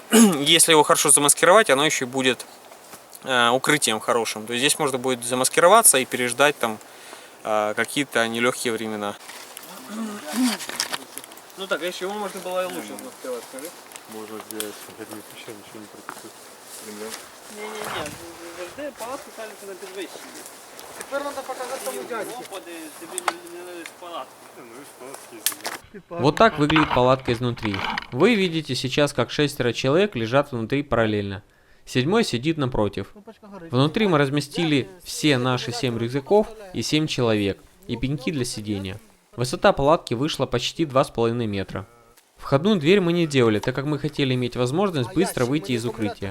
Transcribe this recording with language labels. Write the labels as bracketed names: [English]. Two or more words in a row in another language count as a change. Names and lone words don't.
[Russian] Если его хорошо замаскировать, оно еще будет укрытием хорошим. То есть здесь можно будет замаскироваться и переждать там какие-то нелегкие времена. Ну так, если его можно было и лучше открывать, скажи. Можно сделать, хотя не пещера, ничего не пропустит. Не-не-не, [Ukrainian] завжди палатку ставити на підвищенні. Тепер треба показати тому дядьку. Господи, тобі не лиш палатку. [Russian] Ну и спалки. Вот так выглядит палатка изнутри. Вы видите сейчас, как 6 человек лежат внутри параллельно. 7 сидит напротив. Внутри мы разместили все наши 7 рюкзаков и 7 человек, и пеньки для сидения. Высота палатки вышла почти 2,5 метра. Входную дверь мы не делали, так как мы хотели иметь возможность быстро выйти из укрытия.